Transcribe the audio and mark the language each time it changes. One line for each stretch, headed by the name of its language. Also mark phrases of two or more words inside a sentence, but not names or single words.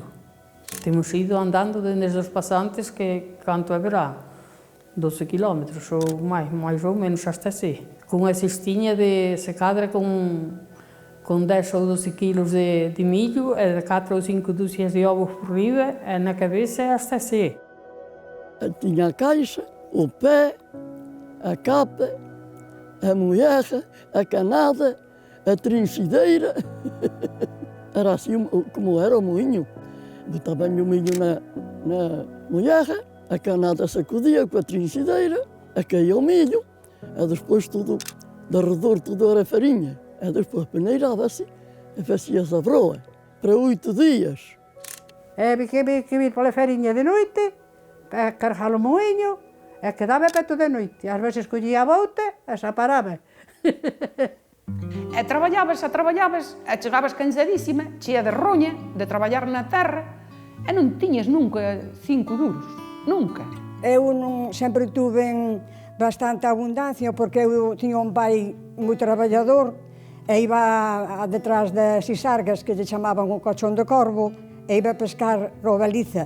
Galician: Temos ido andando desde os pasantes que canto haberá 12 kilómetros ou máis ou menos hasta sé. Con a cestiña de secadra con 10 ou 12 kilos de millo e de 4 ou 5 dúcias de ovos por riba e na cabeça hasta sé.
Portuguese: Tinha a caixa, o pé, a capa, a moerra, a canada, a trinchideira. Era assim como era o moinho. Botava o milho na moerra, a canada sacudia com a trinchideira, a caía o milho, e depois tudo, de redor tudo era farinha. E depois peneirava-se e fazia-se a broa, para 8 dias.
Galician: E que vir pola farinha de noite, para carregar o moinho, e quedaba peto de noite. Ás veces collía a bouta e xa paraba. E traballabas, e chegabas cansadísima, chea de roña, de traballar na terra, e non tiñas nunca 5 duros, nunca. Eu sempre tuve bastante abundancia, porque eu tiña un pai moi traballador, e iba detrás das isargas, que lle chamaban o cochón de corvo, e iba a pescar robaliza.